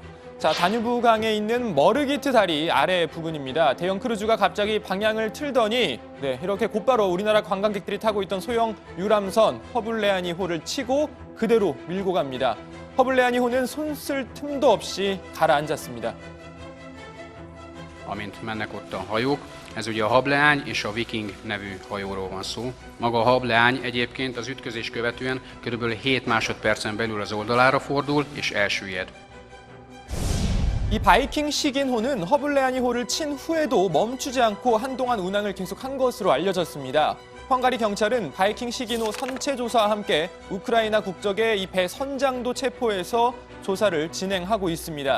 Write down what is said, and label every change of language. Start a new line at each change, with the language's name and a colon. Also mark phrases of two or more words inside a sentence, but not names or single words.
Korean: 자, 다뉴브강에 있는 머르기트 다리 아래 부분입니다. 대형 크루즈가 갑자기 방향을 틀더니 이렇게 곧바로 우리나라 관광객들이 타고 있던 소형 유람선 허블레아니호를 치고 그대로 밀고 갑니다. 허블레아니호는 손 쓸 틈도 없이 가라앉았습니다.
Hungarian: Amint mennek ott a hajók. Ez ugye a Hableány és a Viking nevű hajóról van szó. Maga a Hableány egyébként az ütközés követően kb. 7 másodpercen belül az oldalára fordul és elsüllyed.
Korean: 이 바이킹 시긴호는 허블레아니호를 친 후에도 멈추지 않고 한동안 운항을 계속한 것으로 알려졌습니다. 헝가리 경찰은 바이킹 시긴호 선체 조사와 함께 우크라이나 국적의 이 배 선장도 체포해서 조사를 진행하고 있습니다.